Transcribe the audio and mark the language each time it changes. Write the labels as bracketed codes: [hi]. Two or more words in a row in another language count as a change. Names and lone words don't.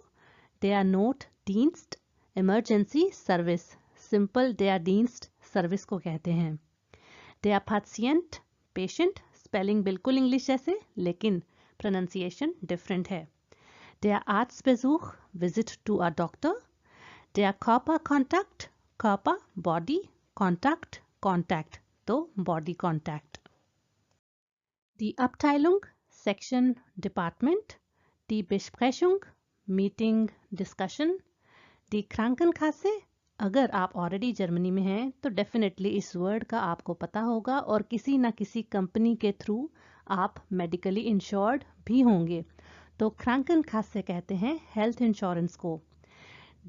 [de] der Notdienst [en] emergency service, [hi] सिंपल [de] der Dienst [hi] सर्विस को कहते हैं। [de] der Patient [hi] पेशेंट, स्पेलिंग बिल्कुल इंग्लिश जैसे लेकिन प्रोनाउंसिएशन डिफरेंट है। [de] der Arztbesuch [en] visit to a doctor. [de] der Körperkontakt körper [en] body, contact contact तो body contact. [de] die Abteilung [en] section department. [de] die Besprechung [en] meeting discussion. [de] die Krankenkasse [hi] अगर आप ऑलरेडी जर्मनी में हैं तो डेफिनेटली इस वर्ड का आपको पता होगा, और किसी ना किसी कंपनी के थ्रू आप [en] medically insured [hi] भी होंगे, तो Krankenkasse कहते हैं [en] health insurance [hi] को।